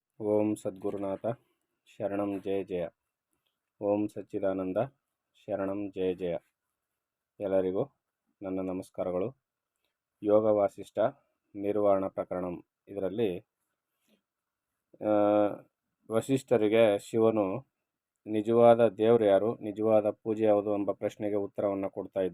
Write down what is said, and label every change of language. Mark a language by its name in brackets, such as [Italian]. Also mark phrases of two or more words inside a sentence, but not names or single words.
[Sanskrit] ಓಂ ಸದ್ಗುರುನಾಥ ಶರಣಂ ಜಯ ಜಯ. ಓಂ ಸಚ್ಚಿದಾನಂದ ಶರಣಂ ಜಯ ಜಯ. [Kannada] ಎಲ್ಲರಿಗೂ ನನ್ನ ನಮಸ್ಕಾರಗಳು. ಯೋಗ ವಾಸಿಷ್ಠ ನಿರ್ವಾಣ ಪ್ರಕರಣಂ ಇದರಲ್ಲಿ ವಸಿಷ್ಠರಿಗೆ ಶಿವನು ನಿಜವಾದ ದೇವರು ಯಾರು, ನಿಜವಾದ ಪೂಜೆ ಯಾವುದು ಎಂಬ ಪ್ರಶ್ನೆಗೆ ಉತ್ತರವನ್ನು ಕೊಡ್ತಾ ಇದ್ದ.